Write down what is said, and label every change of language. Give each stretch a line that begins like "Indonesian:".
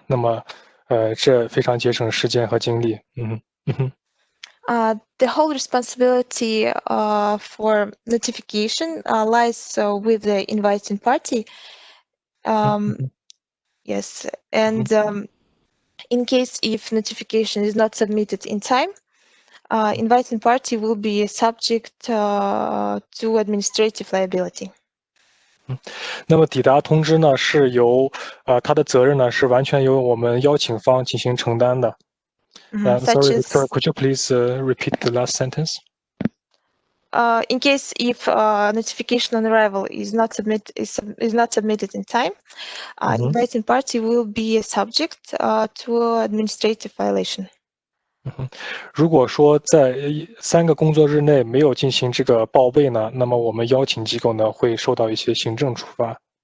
Chinese: 那么这非常节省时间和精力。
English: The whole responsibility for notification lies with the inviting party. Yes, and in case if notification is not submitted in time, inviting party will be subject to administrative liability.
Chinese: 那么抵达通知呢是由它的责任呢是完全由我们邀请方进行承担的。
English: Sorry, Victoria, could you please repeat the last sentence? In case if notification on arrival is not submitted in time, inviting party will be subject to administrative violation.
Chinese: 如果说在3个工作日内没有进行这个报备呢，那么我们邀请机构呢会受到一些行政处罚。